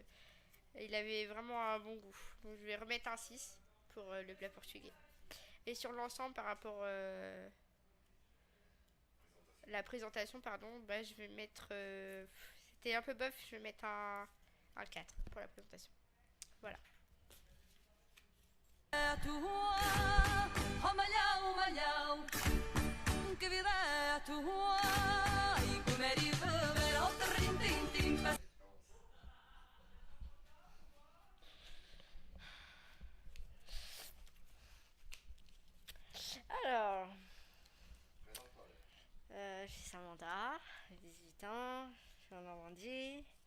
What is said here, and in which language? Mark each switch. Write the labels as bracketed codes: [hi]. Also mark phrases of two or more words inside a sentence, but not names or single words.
[fr] Il avait vraiment un bon goût. Donc je vais remettre un 6 pour le plat portugais. Et sur l'ensemble, par rapport la présentation, pardon, bah, je vais mettre... c'était un peu bof, je vais mettre un 4 pour la présentation. Voilà. [pt] Oh malhão, malhão, que vida é a tua? E comer e beber ao terrim-tim-tim. [fr] Alors, je suis Samantha, j'ai 18 ans, je suis en Normandie.